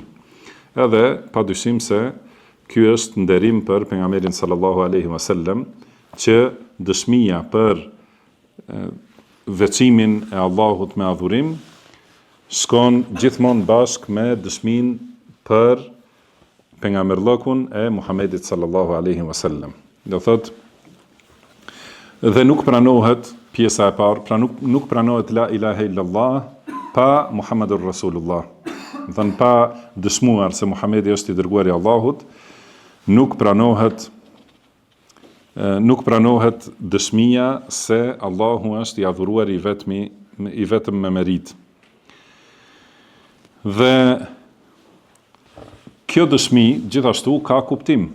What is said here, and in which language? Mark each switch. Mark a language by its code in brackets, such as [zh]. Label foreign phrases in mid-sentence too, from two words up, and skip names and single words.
[sq] Edhe pa dyshim se ky është nderim për pejgamberin [ar] صلى الله عليه وسلم, [sq] që dëshmia për veçimin e Allahut me adhurim shkon gjithmonë bashkë me dëshminë për pejgamberllokun e Muhamedit [ar] صلى الله عليه وسلم. [sq] Do thotë dhe nuk pranohet pjesa e parë, pra nuk pranohet [ar] لا إله إلا الله [sq] pa [ar] محمد رسول الله. [sq] Do thënë pa dëshmuar se Muhamedi është I dërguari I Allahut, nuk pranohet dëshmia se Allahu është I adhuruar I vetëm me merit. Dhe kjo dëshmi gjithashtu ka kuptim.